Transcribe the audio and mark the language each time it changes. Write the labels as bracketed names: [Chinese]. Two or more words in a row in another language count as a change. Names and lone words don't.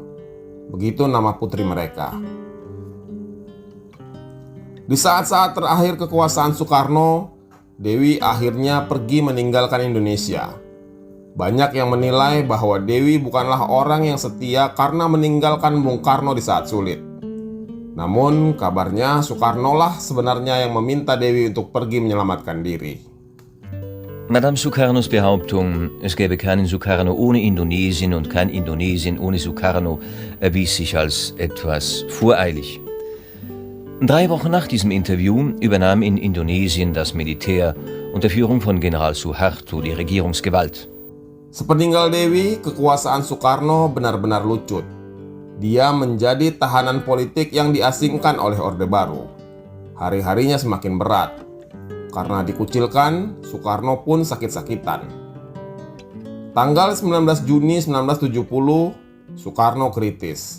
[Indonesian] Begitu nama putri mereka. Di saat-saat terakhir kekuasaan Soekarno, Dewi akhirnya pergi meninggalkan Indonesia. Banyak yang menilai bahwa Dewi bukanlah orang yang setia karena meninggalkan Bung Karno di saat sulit. Namun kabarnya Soekarno lah sebenarnya yang meminta Dewi untuk pergi menyelamatkan diri. [German] Madame Sukarnos Behauptung, es gäbe keinen Sukarno ohne Indonesien und kein Indonesien ohne Sukarno, erwies sich als etwas voreilig. 3 Wochen nach diesem Interview übernahm in Indonesien das Militär unter Führung von General Suharto die Regierungsgewalt. [Indonesian] Sepeninggal Dewi, kekuasaan Soekarno benar-benar lucut. Dia menjadi tahanan politik yang diasingkan oleh Orde Baru. Hari-harinya semakin berat. Karena dikucilkan, Soekarno pun sakit-sakitan. Tanggal 19 Juni 1970, Soekarno kritis.